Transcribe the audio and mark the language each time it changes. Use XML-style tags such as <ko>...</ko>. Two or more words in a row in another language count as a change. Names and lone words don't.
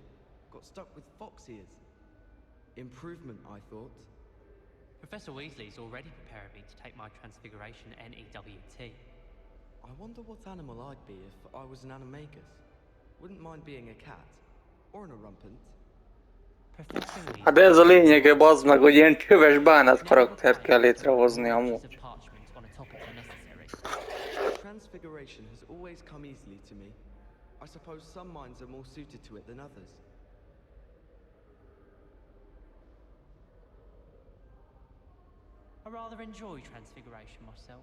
<en>Got stuck with fox ears. Improvement, I thought. Professor Weasley's already preparing me to take my Transfiguration NEWT. I wonder what animal I'd be if I was an animagus. Wouldn't mind being a cat. Or an rumpant.</en> <hu>Hát de ez a lényege, bazd meg, hogy ilyen köves bánat karaktert kell létrehozni amúgy.</hu> <en>Transfiguration has always come easily to me. I suppose some minds are more suited to it than others. I rather enjoy Transfiguration myself.</en>